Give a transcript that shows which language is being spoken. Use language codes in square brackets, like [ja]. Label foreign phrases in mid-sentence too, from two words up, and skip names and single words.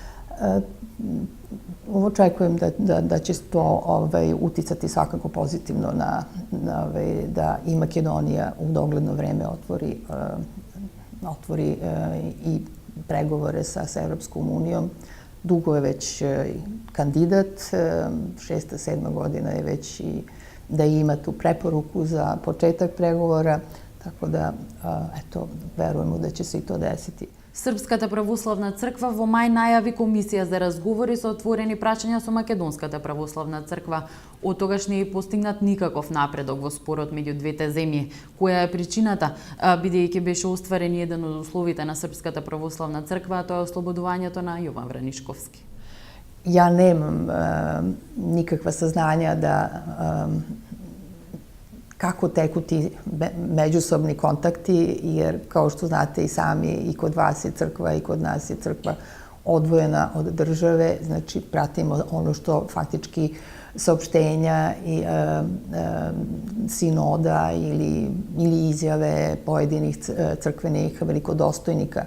[sr] Očekujem da će to uticati svakako pozitivno da i Makedonija u dogledno vreme otvori i pregovore sa Evropskom unijom. Dugo je već kandidat, 6. 7. godina je već i da ima tu preporuku za početak pregovora, tako da, verujemo da će se i to desiti. [mk] Српската православна црква во мај најави комисија за разговори со отворени прашања со Македонската православна црква. Од тогаш не е постигнат никаков напредок во спорот меѓу двете земји. Која е причината, бидејќи беше остварен еден од условите на Српската православна црква, а тоа е ослободувањето на Јован Вранишковски? [sr] Ja nemam nikakva saznanja kako teku ti međusobni kontakti, jer kao što znate i sami, i kod vas je crkva i kod nas je crkva odvojena od države, znači pratimo ono što faktički saopštenja i sinoda ili izjave pojedinih crkvenih velikodostojnika.